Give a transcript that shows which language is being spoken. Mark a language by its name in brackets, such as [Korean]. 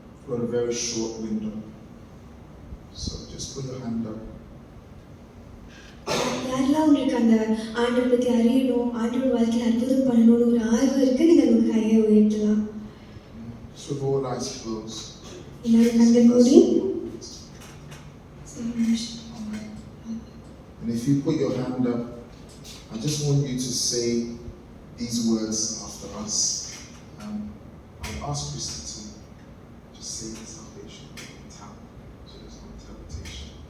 [English] Got a very short window, so just put your hand up. [Tamil] யாரெல்லாம் உங்களுக்கு அந்த ஆண்டவரை பற்றி அறியணும், ஆண்டவர் வாழ்க்கையில் அற்புதம் பண்ணணும்னு ஒரு ஆர்வம் இருக்கு, நீங்கள் உங்கள் கையை உயர்த்தலாம். [English] Just with all eyes closed. [Tamil] எல்லாரும் கண்கள் மூடி. [English] Amen. And if you put your hand up, I just want you to say these words after us. I'll ask Christy to just say the salvation tap, so there's no interpretation.